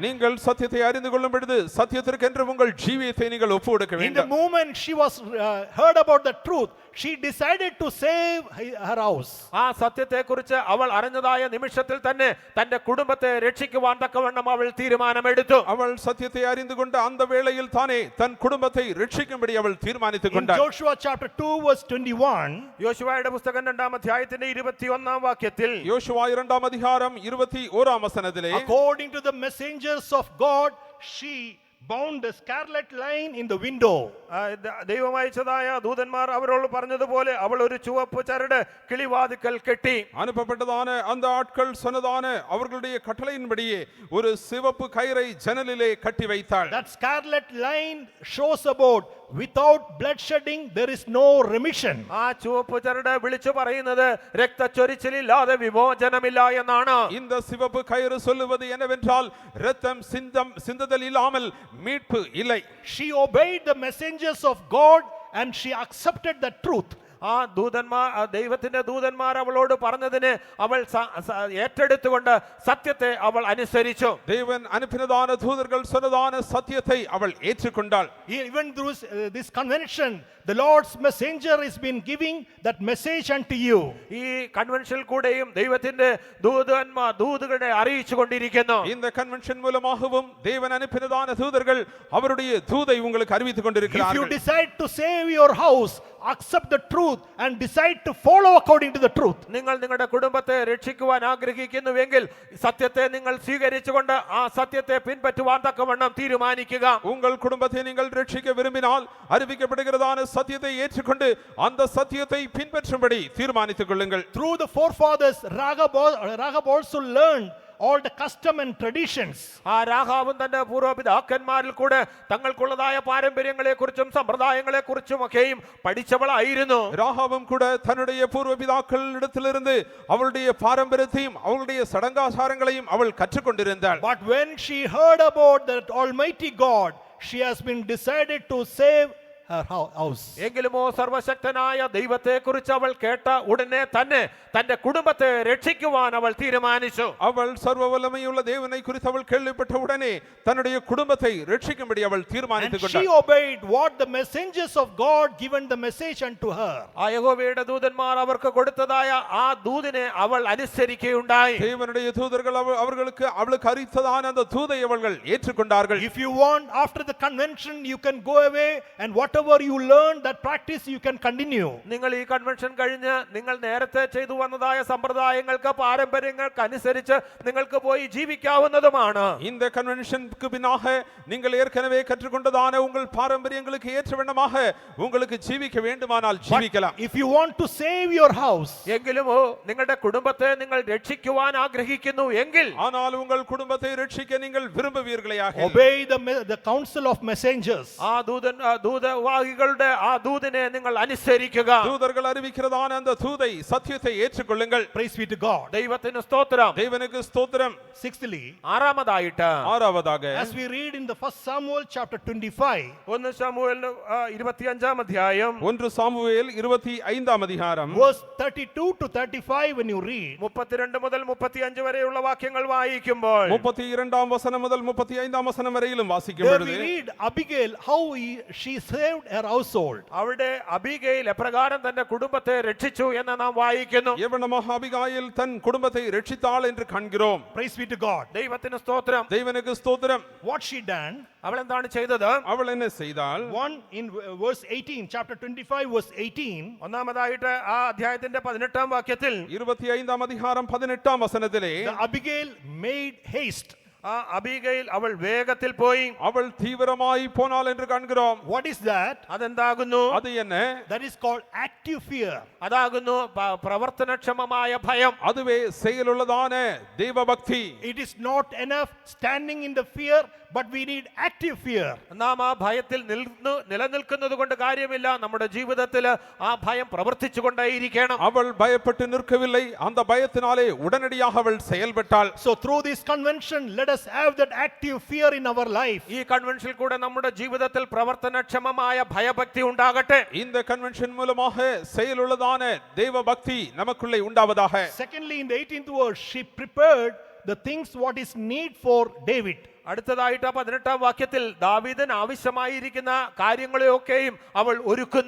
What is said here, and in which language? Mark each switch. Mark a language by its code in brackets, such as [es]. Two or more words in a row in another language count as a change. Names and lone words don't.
[ta] நீங்கள் சத்தியத்தை அறிந்து கொள்ளும் பொழுது சத்தியத்திற்கென்று உங்கள் ஜீவியத்தை நீங்கள் ஒப்புக்கொடுக்க [en] In the [ta] வேண்டும். [en] moment she was heard about the truth, she decided to save her house. [ml] ആ സത്യത്തെ കുറിച്ച് അവൾ അറിഞ്ഞതായ നിമിഷത്തിൽ തന്നെ തന്റെ കുടുംബത്തെ രക്ഷിക്കുവാൻ തക്കവണ്ണം അവൾ തീരുമാനമെടുത്തു. [ta] அவள் சத்தியத்தை அறிந்து கொண்ட அந்த வேளையில் தானே தன் குடும்பத்தை ரட்சிக்கும்படி அவள் தீர்மானித்துக் [en] In [ta] கொண்டாள். [en] Joshua chapter 2 verse 21, [ml] യോശുവയുടെ പുസ്തകം 2-ാം അധ്യായത്തിന്റെ 21-ാം വാക്യത്തിൽ, [ta] யோசுவா 2ஆம் அதிகாரம் 21ஆம் வசனத்திலே, [en] according to the messengers of God, she bound a scarlet line in the window. [ml] ദൈവം അയച്ചതായ ദൂതന്മാർ അവരോട് പറഞ്ഞതുപോലെ അവൾ ഒരു ചുവപ്പ് ചരട് കിളിവാതിക്കൽ കെട്ടി. [ta] அனுப்பப்பட்டதான அந்த ஆட்கள் சொன்னதான அவர்களுடைய கட்டளையின்படியே ஒரு சிவப்பு கயிறை ஜன்னலிலே கட்டி வைத்தாள். [en] That scarlet line shows about without bloodshedding there is no remission. [ml] ആ ചുവപ്പ് ചരട് വിളിച്ചു പറയുന്നത് രക്തച്ചൊരിച്ചിലില്ലാതെ വിമോചനമില്ല എന്നാണ്. [ta] இந்த சிவப்பு கயிறு சொல்லுவது என்னவென்றால் இரத்தம் சிந்துதல் இல்லாமல் மீட்பு இல்லை. [en] She obeyed the messengers of God and she accepted the truth. [ml] ആ ദൈവത്തിന്റെ ദൂതന്മാർ അവളോട് പറഞ്ഞതിനെ അവൾ ഏറ്റെടുത്തുകൊണ്ട് സത്യത്തെ അവൾ അനുസരിച്ചു. [ta] தேவன் அனுப்பினதான தூதர்கள் சொன்னதான சத்தியத்தை அவள் ஏற்றுக்கொண்டாள். [en] Even through this convention, the Lord's messenger has been giving that message unto you. [ml] ഈ കൺവെൻഷനിൽ കൂടെയും ദൈവത്തിന്റെ ദൂതുകളെ അറിയിച്ചു കൊണ്ടിരിക്കുന്നു. [ta] இந்த கன்வென்ஷன் மூலமாகவும் தேவன் அனுப்பினதான தூதர்கள் அவருடைய தூதை உங்களுக்கு அறிவித்துக் [en] If you [ta] கொண்டிருக்கிறார்கள். [en] decide to save your house, accept the truth and decide to follow according to the truth. [ml] നിങ്ങൾ നിങ്ങളുടെ കുടുംബത്തെ രക്ഷിക്കുവാൻ ആഗ്രഹിക്കുന്നുവെങ്കിൽ സത്യത്തെ നിങ്ങൾ സ്വീകരിച്ചുകൊണ്ട് ആ സത്യത്തെ പിൻപറ്റുവാൻ തക്കവണ്ണം തീരുമാനിക്കുക. [ta] உங்கள் குடும்பத்தை நீங்கள் ரட்சிக்க விரும்பினால் அறிவிக்கப்படுகிறதான சத்தியத்தை ஏற்றுக்கொண்டு அந்த சத்தியத்தை பின்பற்றும்படி தீர்மானித்துக் கொள்ளுங்கள். [en] Through the forefathers, Rahab also learned all the custom and traditions. [ml] ആ രാഹാബും തന്റെ പൂർവ്വപിതാക്കന്മാരിൽ കൂടെ തങ്ങൾക്കുള്ളതായ പാരമ്പര്യങ്ങളെ കുറിച്ചും സമ്പ്രദായങ്ങളെ കുറിച്ചും ഒക്കെയും പഠിച്ചവളായിരുന്നു. [ta] ராகாவும் கூட தன்னுடைய பூர்வ பிதாக்கள் இடத்திலிருந்து அவளுடைய பாரம்பரியத்தையும் அவளுடைய சடங்காச்சாரங்களையும் அவள் கற்றுக்கொண்டிருந்தாள். [en] But when she heard about that almighty God, she has been decided to save her house. [ml] എങ്കിലുമോ സർവശക്തനായ ദൈവത്തെക്കുറിച്ച് അവൾ കേട്ട ഉടനെ തന്നെ തന്റെ കുടുംബത്തെ രക്ഷിക്കുവാൻ അവൾ തീരുമാനിച്ചു. [ta] அவள் சர்வ வல்லமையுள்ள தேவனை குறித்து அவள் கேள்விப்பட்ட உடனே தன்னுடைய குடும்பத்தை ரட்சிக்கும்படி அவள் [en] And [ta] தீர்மானித்துக் [en] she [ta] கொண்டாள். [en] obeyed what the messengers of God given the message unto her. [ml] ആ യഹോവയുടെ ദൂതന്മാർ അവർക്ക് കൊടുത്തതായ ആ ദൂതിനെ അവൾ അനുസരിക്കുകയുണ്ടായി. [ta] தேவனுடைய தூதர்கள் அவர்களுக்கு அவளுக்கு அறிவித்ததான அந்த தூதை அவர்கள் ஏற்றுக்கொண்டார்கள். [en] If you want, after the convention, you can go away and whatever you learn, that practice you can continue. [ml] നിങ്ങൾ ഈ കൺവെൻഷൻ കഴിഞ്ഞ് നിങ്ങൾ നേരത്തെ ചെയ്തു വന്നതായ സമ്പ്രദായങ്ങൾക്ക് പാരമ്പര്യങ്ങൾക്ക് അനുസരിച്ച് നിങ്ങൾക്ക് പോയി ജീവിക്കാവുന്നതുമാണ്. [ta] இந்த கன்வென்ஷனுக்கு பின்னாக நீங்கள் ஏற்கனவே கற்றுக்கொண்டதான உங்கள் பாரம்பரியங்களுக்கு ஏற்ற வண்ணமாக உங்களுக்கு ஜீவிக்க வேண்டுமானால் ஜீவிக்கலாம். [en] If you want to save your house, [ml] എങ്കിലുമോ നിങ്ങളുടെ കുടുംബത്തെ നിങ്ങൾ രക്ഷിക്കുവാൻ ആഗ്രഹിക്കുന്നു എങ്കിൽ [ta] ஆனால் உங்கள் குடும்பத்தை ரட்சிக்க நீங்கள் விரும்புவீர்களேயாக [en] obey the counsel of messengers. [ml] ആ ദൂതവാഹികളുടെ ആ ദൂതിനെ നിങ്ങൾ അനുസരിക്കുക. [ta] தூதர்கள் அறிவிக்கிறதான அந்த தூதை சத்தியத்தை ஏற்றுக்கொள்ளுங்கள். [en] Praise be to God. [ml] ദൈവത്തിന് സ്തോത്രം. [ta] தேவனுக்கு ஸ்தோத்திரம். [en] Sixthly, [ml] ആറാമതായിട്ട് [ta] ஆறாவதாக [en] as we read in the 1 Samuel chapter 25, [ml] 1 ശമൂവേൽ 25 അധ്യായം [ta] 1 சாமுவேல் 25 அதிகாரம் [en] verse 32 to 35, when you read, [ml] 32 മുതൽ 35 വരെയുള്ള വാക്യങ്ങൾ വായിക്കുമ്പോൾ [ta] 32 வசனம் முதல் 35 வசனம் வரையிலும் வாசிக்கும் [en] there [ta] பொழுது [en] we read Abigail, how she saved her household. [ml] അവിടെ അബീഗയിൽ എപ്രകാരം തന്റെ കുടുംബത്തെ രക്ഷിച്ചു എന്ന് നാം വായിക്കുന്നു. [ta] எவ்வளமாக அபிகாயில் தன் குடும்பத்தை ரட்சித்தாள் என்று காண்கிறோம். [en] Praise be to God. [ml] ദൈവത്തിന് സ്തോത്രം. [ta] தேவனுக்கு ஸ்தோத்திரம். [en] What she done? [ml] അവൾ എന്താണ് ചെയ്തത്? [ta] அவள் என்ன செய்தாள்? [en] 1 in verse 18, chapter 25 verse 18, [ml] ഒന്നാമതായിട്ട് ആ അധ്യായത്തിന്റെ 18 വാക്യത്തിൽ [ta] 25 அதிகாரம் 18 வசனத்திலே [en] the Abigail made haste. [ml] ആ അബീഗയിൽ അവൾ വേഗത്തിൽ പോയി. [ta] அவள் தீவிரமாய் போனாள் என்று காண்கிறோம். [en] What is that? [ml] അതെന്താകുന്നു? [ta] அது என்ன? [en] That is called active fear. [ml] അതാകുന്നു പ്രവർത്തനക്ഷമമായ ഭയം. அதுவே செயலுள்ளதான தேவபக்தி. [en] It is not enough standing in the fear, but we need active fear. [ml] നാം ആ ഭയത്തിൽ നിലനിൽക്കുന്നത് കൊണ്ട് കാര്യമില്ല. നമ്മുടെ ജീവിതത്തിൽ ആ ഭയം പ്രവർത്തിച്ചു കൊണ്ടേയിരിക്കണം. [ta] அவள் பயப்பட்டு நிற்கவில்லை, அந்த பயத்தினாலே உடனடியாக அவள் செயல்பட்டாள். [en] So through this convention, let us have that active fear in our life. [ml] ഈ കൺവെൻഷനിൽ കൂടെ നമ്മുടെ ജീവിതത്തിൽ പ്രവർത്തനക്ഷമമായ ഭയഭക്തി ഉണ്ടാകട്ടെ. [ta] இந்த கன்வென்ஷன் மூலமாக செயலுள்ளதான தேவபக்தி நமக்குள்ளே உண்டாவதாக. [en] Secondly, in the 18th verse, she prepared the things what is need for David. [ml] അടുത്തതായിട്ട് 18 വാക്യത്തിൽ ദാവീദിന് ആവശ്യമായിരിക്കുന്ന കാര്യങ്ങളെയൊക്കെയും അവൾ ഒരുക്കുന്നു.